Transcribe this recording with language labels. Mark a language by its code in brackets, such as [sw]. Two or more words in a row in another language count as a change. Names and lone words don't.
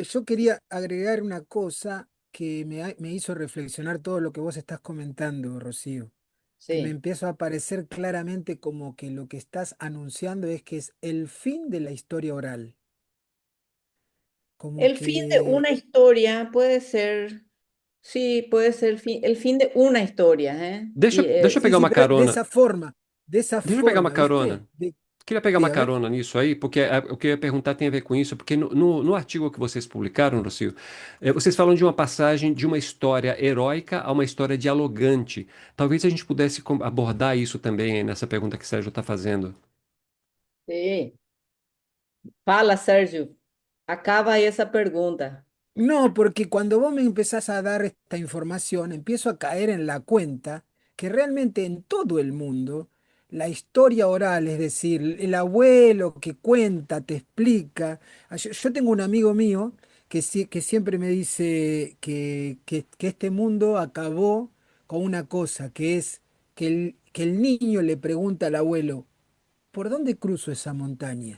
[es] Yo quería agregar una cosa que me hizo reflexionar todo lo que vos estás comentando, Rocío, que me Sí. empiezo a parecer claramente como que lo que estás anunciando es que es el fin de la historia oral, como El fin de que una historia puede ser, sí, puede ser el fin de una historia, ¿eh? [pt] Deixa, deixa eu [es] sí, [pt] pegar [es] sí, [pt] uma [es] pero [pt] carona. [es] de esa [pt] Deixa eu pegar uma [es] forma, ¿viste? [pt] carona. Queria pegar [es] Sí, [pt] uma [es] a ver. [pt] carona nisso aí, porque o que eu ia perguntar tem a ver com isso, porque no artigo que vocês publicaram, Lucio, vocês falam de uma passagem de uma história heróica a uma história dialogante. Talvez a gente pudesse abordar isso também aí nessa pergunta que o Sérgio está fazendo. Sí. Fala, Sérgio. Acaba aí essa pergunta. [es] No, porque cuando vos me empezás a dar esta información, empiezo a caer en la cuenta que realmente en todo el mundo la historia oral, es decir, el abuelo que cuenta, te explica. Yo tengo un amigo mío que siempre me dice que este mundo acabó con una cosa, que es que el niño le pregunta al abuelo, ¿por dónde cruzo esa montaña?